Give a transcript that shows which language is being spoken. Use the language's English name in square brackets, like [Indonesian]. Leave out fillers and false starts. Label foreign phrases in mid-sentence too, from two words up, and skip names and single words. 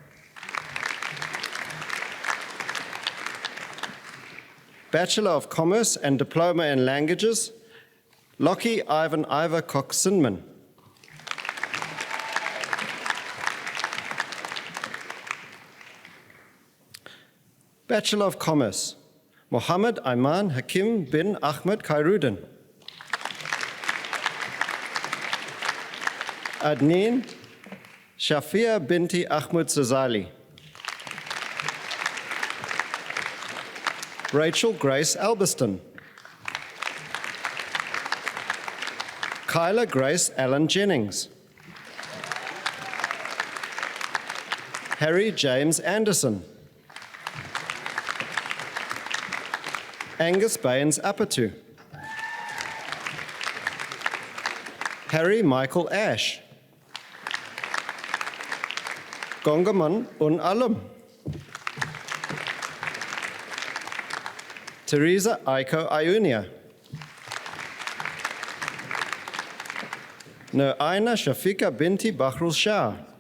[English] Bachelor of Commerce and Diploma in Languages, Lockie Ivan Ivor Cox-Sinman. Bachelor of Commerce, Mohammed Ayman Hakim bin Ahmed Khairuddin. Adneen Shafia binti Ahmed Zazali. Rachel Grace Albiston. Kyla Grace Allen Jennings. Harry James Anderson. Angus Baines Apatu. Harry Michael Ash. Gongaman Un Alum. Teresa Aiko Iunia. Aina Shafika binti Bahrul Shah.